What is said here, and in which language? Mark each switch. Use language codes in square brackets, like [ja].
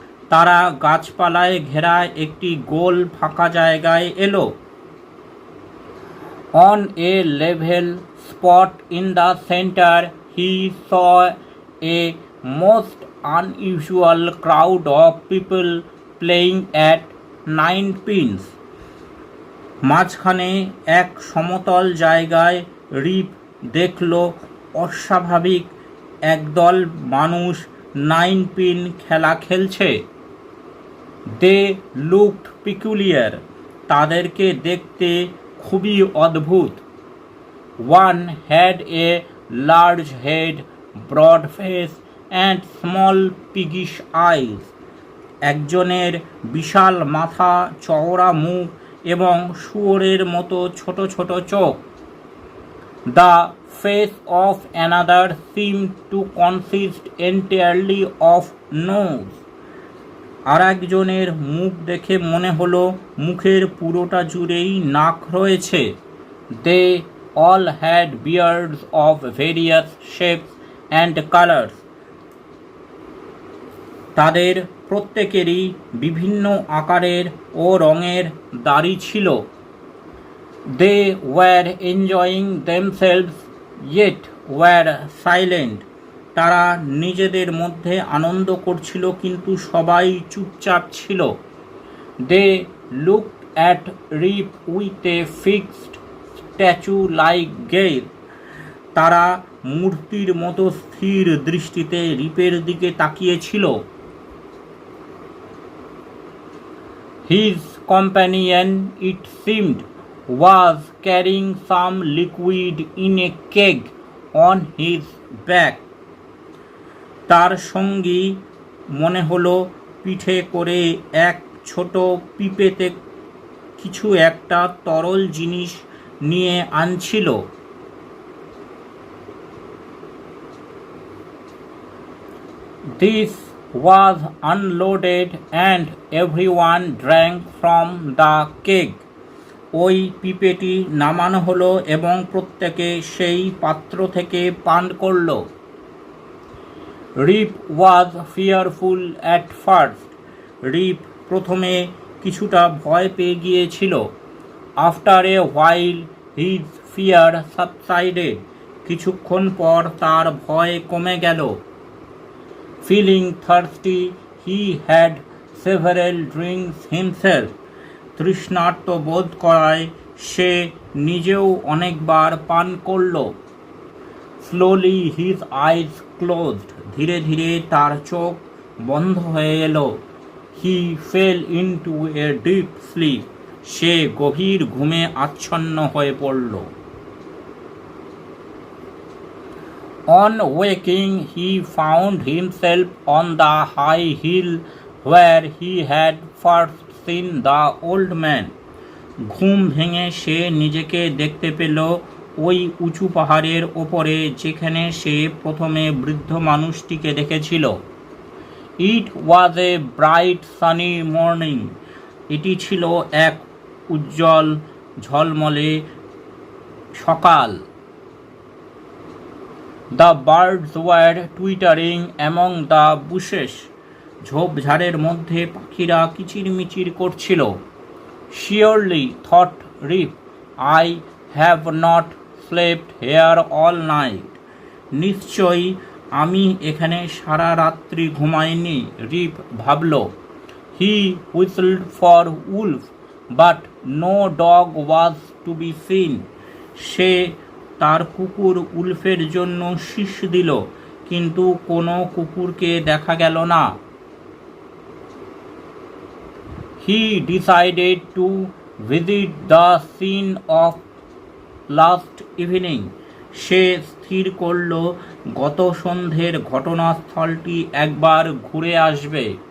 [bn] তারা গাছপালায় ঘেরা একটি গোল ফাঁকা জায়গায় এলো। [en] On a level spot in the center, he saw a most unusual crowd of people playing at 9 pins. [bn] মাঝখানে এক সমতল জায়গায় রিপ দেখল অস্বাভাবিক একদল মানুষ 9 পিন খেলা খেলছে। [en] They looked peculiar. [bn] তাদেরকে দেখতে খুবই অদ্ভুত। [en] One had a large head, broad face and small piggish eyes. [bn] একজনের বিশাল মাথা, চওড়া মুখ এবং শুয়োরের মতো ছোট ছোট চোখ। [en] The face of another seemed to consist entirely of nose. [bn] আর একজনের মুখ দেখে মনে হলো মুখের পুরোটা জুড়েই নাক রয়েছে। [en] They all had beards of various shapes and colors. [bn] তাদের প্রত্যেকেরই বিভিন্ন আকারের ও রঙের দাড়ি ছিল। [en] They were enjoying themselves yet were silent. [bn] তারা নিজেদের মধ্যে আনন্দ করছিল, কিন্তু সবাই চুপচাপ ছিল। [en] They looked at Rip with a fixed statue-like gaze. [bn] তারা মূর্তির মতো স্থির দৃষ্টিতে রিপের দিকে তাকিয়েছিল। [en] His companion, it seemed, was carrying some liquid in a keg on his back. [bn] তার সঙ্গী মনে হলো পিঠে করে এক ছোট পিপেতে কিছু একটা তরল জিনিস নিয়ে আনছিল। [en] This was unloaded and everyone drank from the keg. [bn] ওই পিপেটি নামানো হলো এবং প্রত্যেকে সেই পাত্র থেকে পান করল। [en] Rip was fearful at first. [bn] রিপ প্রথমে কিছুটা ভয় পেয়ে গিয়েছিল। [en] After a while his fear subsided. [bn] কিছুক্ষণ পর তার ভয় কমে গেল। [en] Feeling thirsty, he had several drinks himself. [bn] তৃষ্ণার্ত বোধ করায় সে নিজেও অনেকবার পান করল। [en] Slowly his eyes closed. [bn] ধীরে ধীরে তার চোখ বন্ধ হয়ে এলো। [en] He fell into a deep sleep. [bn] সে গভীর ঘুমে আচ্ছন্ন হয়ে পড়ল। [en] On waking, he found himself on the high hill where he had first seen the old man. [bn] ঘুম ভেঙে সে নিজেকে দেখতে পেল ওই উঁচু পাহাড়ের ওপরে যেখানে সে প্রথমে বৃদ্ধ মানুষটিকে দেখেছিল। [en] It was a bright sunny morning. [bn] এটি ছিল এক উজ্জ্বল ঝলমলে সকাল। [en] The birds were twittering among the bushes. [bn] ঝোপঝাড়ের মধ্যে পাখিরা কিচিরমিচির করছিল। [en] Surely, thought Rip, I have not slept here all night. [bn] নিশ্চয়ই আমি এখানে সারা রাত্রি ঘুমাইনি, রিপ ভাবল। [en] He whistled for wolf, but no dog was to be seen. [bn] সে তার কুকুর উলফের জন্য শীষ দিল, কিন্তু কোনো কুকুরকে দেখা গেল না। [en] He decided to visit the scene of last evening. [bn] সে স্থির করল গত সন্ধ্যের ঘটনাস্থলটি একবার ঘুরে আসবে।